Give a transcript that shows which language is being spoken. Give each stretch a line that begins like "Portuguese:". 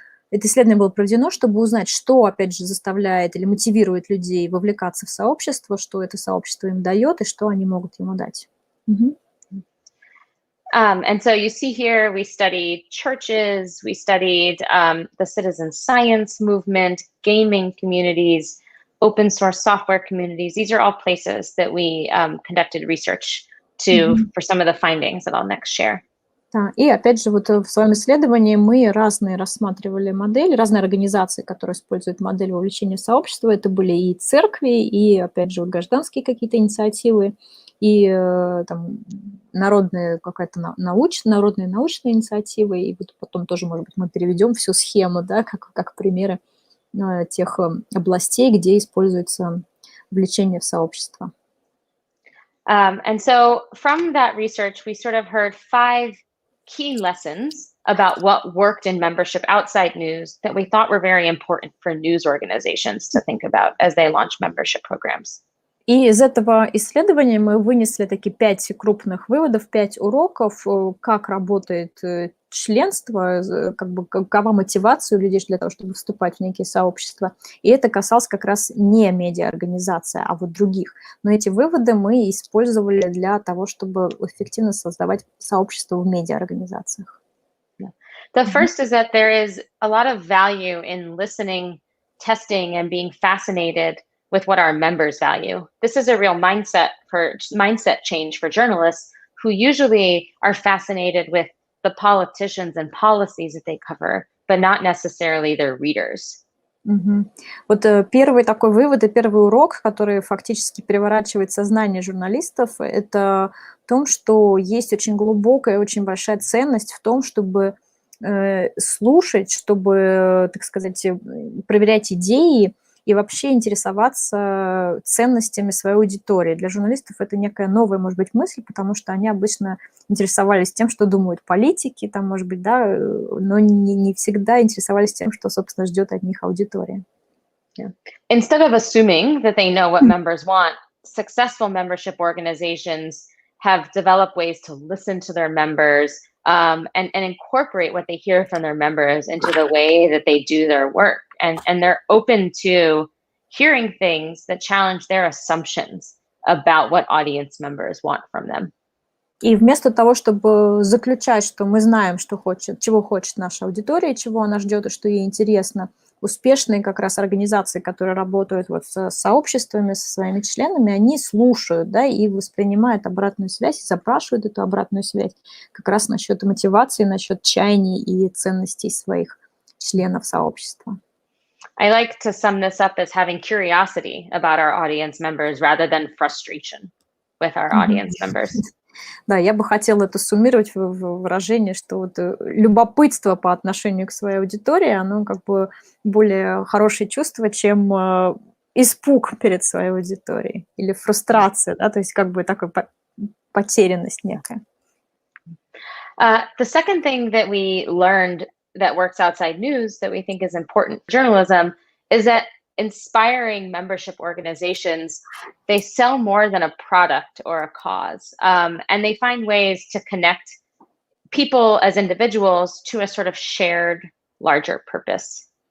Russian: Это исследование было проведено, чтобы узнать, что, опять же, заставляет или мотивирует людей вовлекаться в сообщество, что это сообщество им дает и что они могут ему дать.
English: And so you see here, we studied churches, we studied the citizen science movement, gaming communities, open source software communities. These are all places that we conducted research for some of the findings that I'll next share.
Russian: Да, и опять же, вот в своем исследовании мы разные рассматривали модели, разные организации, которые используют модель вовлечения в сообщество. Это были и церкви, и, опять же, вот гражданские какие-то инициативы, и там народные какая-то народные научные инициативы, и вот потом тоже, может быть, мы переведем всю схему, да, как примеры тех областей, где используется вовлечение в сообщество.
English: And so from that research, we sort of heard 5 key lessons about what worked in membership outside news that we thought were very important for news organizations to think about as they launch membership programs.
Russian: И из этого исследования мы вынесли такие 5 крупных выводов, 5 уроков, как работает членство, как бы какова мотивация у людей для того, чтобы вступать в некие сообщества. И это касалось как раз не медиа-организации, а вот других. Но эти выводы мы использовали для того, чтобы эффективно создавать сообщества в медиа-организациях.
English: The first is that there is a lot of value in listening, testing, and being fascinated with what our members value. This is a real mindset change for journalists who usually are fascinated with the politicians and policies that they cover, but not necessarily their readers.
Russian: Вот первый такой вывод и первый урок, который фактически переворачивает сознание журналистов, это в том, что есть очень глубокая, очень большая ценность в том, чтобы слушать, чтобы, так сказать, проверять идеи и вообще интересоваться ценностями своей аудитории. Для журналистов это некая новая, может быть, мысль, потому что они обычно интересовались тем, что думают политики, там, может быть, да, но не всегда интересовались тем, что, собственно, ждет от них аудитория.
English: Yeah. Instead of assuming that they know what members want, successful membership organizations have developed ways to listen to their members and incorporate what they hear from their members into the way that they do their work. And they're open to hearing things that challenge their assumptions about what audience members want from them.
Russian: И вместо того, чтобы заключать, что мы знаем, чего хочет наша аудитория, чего она ждет и что ей интересно, успешные как раз организации, которые работают вот с сообществами, со своими членами, они слушают, да, и воспринимают обратную связь, и запрашивают эту обратную связь как раз насчет мотивации, насчет чаяний и ценностей своих членов сообщества.
English: I like to sum this up as having curiosity about our audience members rather than frustration with our audience members.
Russian: Да, я бы хотела это суммировать в выражение, что вот любопытство по отношению к своей аудитории, оно как бы более хорошее чувство, чем испуг перед своей аудиторией или фрустрация, да, то есть как бы такая потерянность некая.
English: The second thing that we learned that works outside news that we think is important for journalism is that inspiring membership organizations, they sell more than a product or a cause. And they find ways to connect people as individuals to a sort of shared larger purpose.